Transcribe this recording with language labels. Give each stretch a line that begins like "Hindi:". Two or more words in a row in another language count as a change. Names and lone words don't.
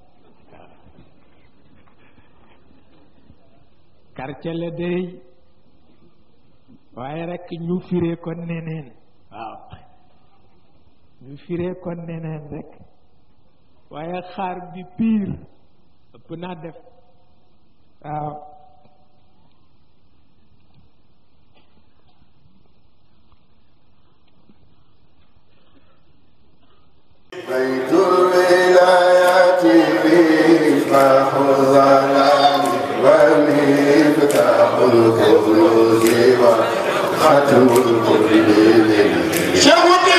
Wolof: quartier la day waaye rek ñu firee ko neneen waaw ñu firee ko neneen rek waaye xaar bi pire ëpp naa def waaw
Arabic: بيت الولايات مصباح الظلام ومفتاح الكنوز وختم الكل